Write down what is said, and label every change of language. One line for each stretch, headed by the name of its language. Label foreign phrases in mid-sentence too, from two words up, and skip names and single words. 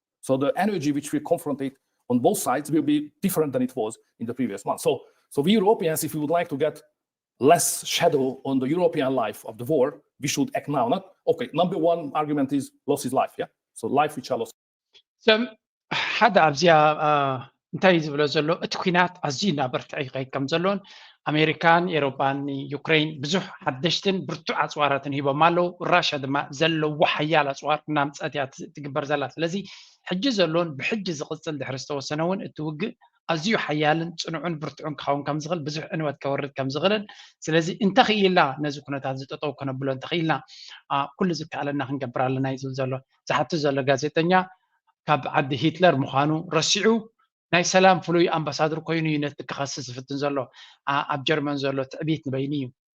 English: So the energy which we confronted on both sides will be different than it was in the previous month. So we Europeans, if we would like to get less shadow on the European life of the war, we should act now. Number one argument is loss is life, yeah? So life which are lost.
Tigrinya: So حدا أبزيا እንታይ ዝብሎ ዘሎ እቲ ኩናት ኣዝዩ እናበርትዐ ይኸይድ ከም ዘሎን ኣሜሪካን ኤውሮፓን ዩክሬን ብዙሕ ሓደሽትን ብርቱዕ ኣፅዋራትን ሂቦም ኣለዉ ራሽያ ድማ ዘለዎ ሓያል ኣፅዋር እናምፀት እያ ትግበር ዘላ ስለዚ ሕጂ ዘሎን ብሕጂ ዝቕፅል ድሕሪ ዝተወሰነ እውን እቲ ውግእ ኣዝዩ ሓያልን ፅኑዑን ብርቱዕን ክኸውን ከም ዝኽእል ብዙሕ ዕንወት ከወርድ ከም ዝኽእልን ስለዚ እንተኽኢልና ነዚ ኩነታት ዝጠጠው ከነብሎ እንተኽኢልና ኩሉ ዝከኣለና ክንገብር ኣለና እዩ ዝብል ዘሎ ዝሓቱ ዘሎ ጋዜጠኛ ካብ ዓዲ ሂትለር ምዃኑ ረሲዑ ናይ ሰላም ፍሉይ ኣምባሳደር ኮይኑ እዩ ነቲ ክኸስስ ዝፍትን ዘሎ ኣብ ጀርመን ዘሎ ትዕቢት ንበይኒ እዩ